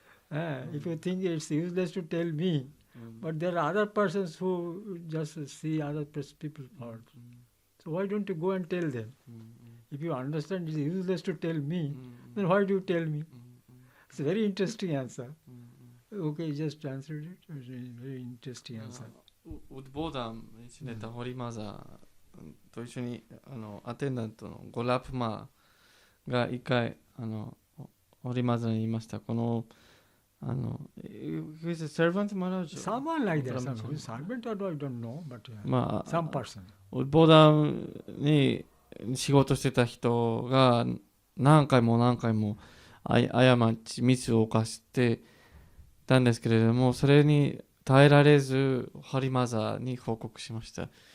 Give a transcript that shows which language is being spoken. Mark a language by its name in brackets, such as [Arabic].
[English] If you think it's useless to tell me, but there are other persons who just see other people's faults. So why don't you go and tell them? If you understand it's useless to tell me, then why do you tell me? It's a very interesting answer. Okay, just answered it. It was a very interesting answer. [Japanese] ウッドボーダンに死ねたホリーマザーと一緒にアテンダントのゴラプマーが一回ホリーマザーに言いました。この [English] who is a servant Maharaj? Someone like that. From Some servant or I don't know, but まあ some person. [Japanese] ボーダーに仕事してた人が何回も何回も過ちミスを犯してたんですけれども、それに耐えられずハリマザーに報告しました。